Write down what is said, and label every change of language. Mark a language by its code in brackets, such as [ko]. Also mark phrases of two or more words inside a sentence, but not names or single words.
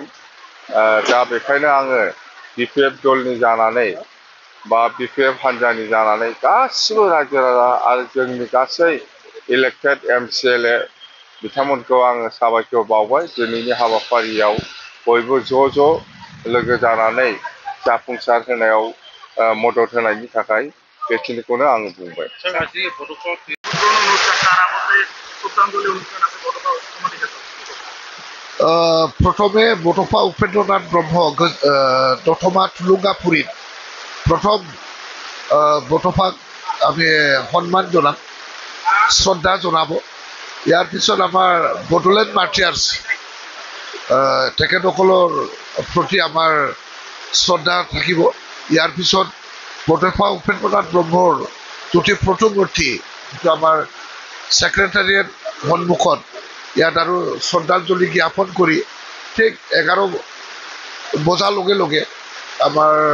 [brx] दा बेखायनो आङो बिपिएफ दलनि जानानै बा बिपिएफ हान्जानि जानानै गासिबो रायजो राजा आरो जोंनि गासै इलेक्टेड एमसिएलए बिथांमोनखौ आङो साबायखर बावबाय दिनैनि हाबाफारियाव बयबो ज' लोगो जानानै जाफुंसार होनायाव मदद होनायनि थाखाय बेखिनिखौनो आङो बुंबाय। प्रथमे बड'फा उपेन्द्रनाथ ब्रह्म दतमा थुलुंगाफुरि प्रथम [as] বড'ফাক আমি সন্মান জনাম, শ্ৰদ্ধা জনাব। ইয়াৰ পিছত আমাৰ বডোলেণ্ড মাৰ্টিয়াৰ্ছ তেখেতসকলৰ প্ৰতি আমাৰ শ্ৰদ্ধা থাকিব। ইয়াৰ পিছত বড'ফা উপেন্দ্ৰনাথ ব্ৰহ্মৰ জ্যোতি প্ৰতিমূৰ্তি যিটো আমাৰ ছেক্ৰেটাৰিয়েট সন্মুখত ইয়াত আৰু শ্ৰদ্ধাঞ্জলি জ্ঞাপন কৰি ঠিক 11 বজাৰ লগে লগে আমাৰ